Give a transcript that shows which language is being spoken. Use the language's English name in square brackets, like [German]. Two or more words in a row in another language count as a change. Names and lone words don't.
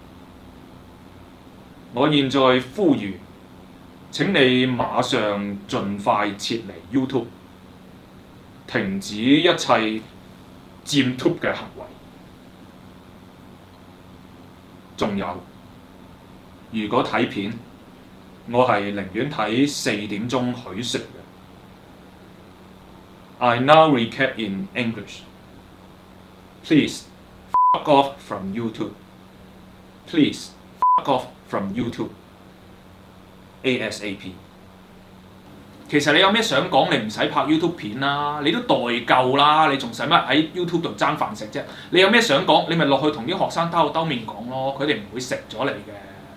[Cantonese] 我現在呼籲，請你馬上盡快撤離 YouTube， 停止一切佔 YouTube 嘅行為。仲有，如果睇片，我係寧願睇4點鐘許垂嘅。 [English] I now recap in English. Please fuck off from YouTube. Please fuck off from YouTube. ASAP。 [Cantonese] 其實你有咩想講，你唔使拍 YouTube 片啦，你都代夠啦，你仲使乜喺 YouTube 度爭飯食啫？你有咩想講，你咪落去同啲學生兜面講咯，佢哋唔會食咗你嘅。